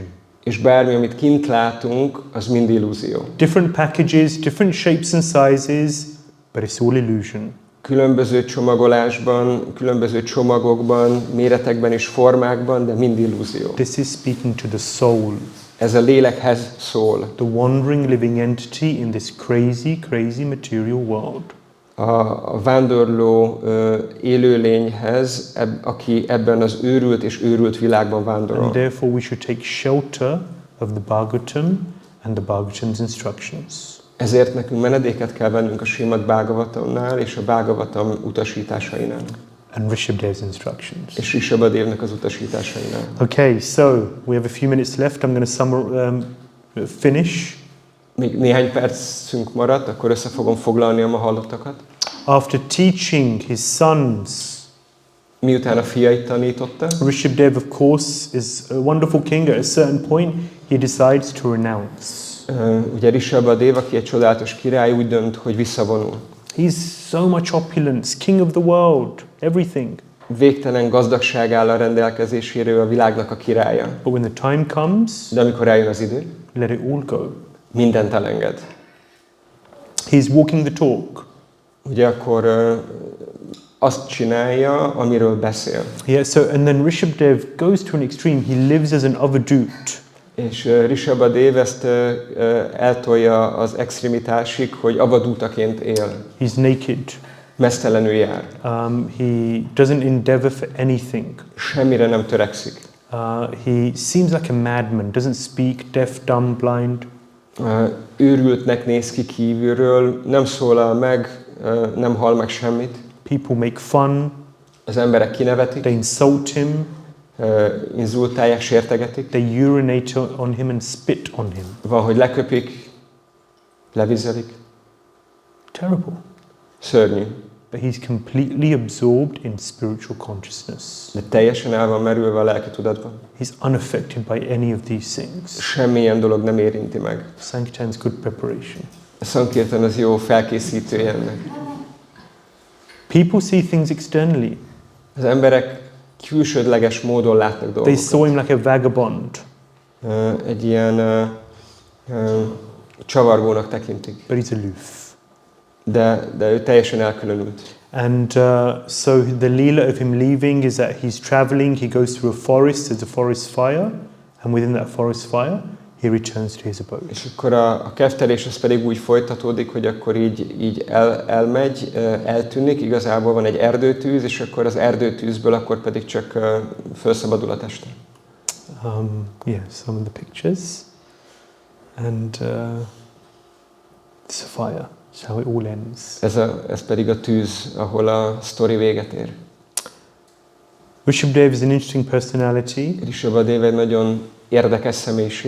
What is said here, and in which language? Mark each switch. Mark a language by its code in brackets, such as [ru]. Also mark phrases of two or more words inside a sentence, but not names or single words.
[hu] És bármi, amit kint látunk, az mind illúzió. [en] Different packages, different shapes and sizes, but it's all illusion. [hu] Különböző csomagolásban, különböző csomagokban, méretekben és formákban, de mind illúzió. [en] This is speaking to the soul. [hu] Ez a lélekhez szól. [en] The wandering living entity in this crazy, crazy material world. [hu] A vándorló élőlényhez, aki ebben az őrült és őrült világban vándorol. [en] And therefore we should take shelter of the Bhagavatam and the Bhagavatam's instructions. [hu] Ezért nekünk menedéket kell vennünk a Śrīmad-Bhāgavatamnál és a Bhagavatam utasításainál. [en] And Rishabhadeva's instructions. [hu] És Rishabhadevnek az utasításainál. [en] Okay, so we have a few minutes left. I'm going to finish. [hu] Még néhány percünk maradt, akkor össze fogom foglalni a ma hallottakat. [en] After teaching his sons, [hu] miután a fiait tanította, [en] Rishabhadeva, of course, is a wonderful king. At a certain point, he decides to renounce. [hu] Ugye Rishabhadeva, aki egy csodálatos király, úgy dönt, hogy visszavonul. [en] He's so much opulence, king of the world, everything. [hu] Végtelen gazdagság áll a rendelkezésére, ő a világnak a királya. [en] But when the time comes, [hu] de amikor eljön az idő, [en] let it all go. [hu] Mindent elenged. [en] He's walking the talk. [hu] Ugye akkor azt csinálja, amiről beszél. [en] Yeah, so and then Rishabhadeva goes to an extreme. He lives as an avadut. [hu] És Ṛṣabhadeva ezt eltolja az extremitásig, hogy avadútaként él. [en] He's naked. [hu] Meztelenül jár. [en] He doesn't endeavor for anything. [hu] Semmire nem törekszik. [en] He seems like a madman. Doesn't speak, deaf, dumb, blind. [hu] Őrültnek néz ki kívülről, nem szólal meg, nem hall meg semmit. [en] People make fun. [hu] Az emberek kinevetik. [en] They insult him. [hu] Inzultálják, sértegetik. [en] They urinate on him and spit on him. [hu] Van, hogy leköpik, levizelik. [en] Terrible. [hu] Szörnyű. [en] But he's completely absorbed in spiritual consciousness. [hu] De teljesen el van merülve a lelki tudatban. [en] He's unaffected by any of these things. [hu] Semmilyen dolog nem érinti meg. [en] Sankirtan's good preparation. [hu] A Sankirtan az jó felkészítője ennek. [en] People see things externally. [hu] Az emberek külsődleges módon látnak dolgokat. [en] They saw him like a vagabond. [hu] Egy ilyen csavargónak tekintik. [en] But he's aloof. [hu] De ő teljesen elkülönült. [en] And so the lila of him leaving is that he's traveling, he goes through a forest, there's a forest fire, and within that forest fire, he returns to his abode. [hu] És akkor a keftelés az pedig úgy folytatódik, hogy akkor így elmegy, eltűnik, igazából van egy erdőtűz, és akkor az erdőtűzből akkor pedig csak felszabadul a teste. [en] Yeah, some of the pictures. And it's a fire. That's how it all ends. [hu] Ez pedig a tűz, ahol a sztori véget ér. [en] Rishabhadeva is an interesting personality. [hu] Ṛṣabhadeva egy nagyon érdekes személyiség.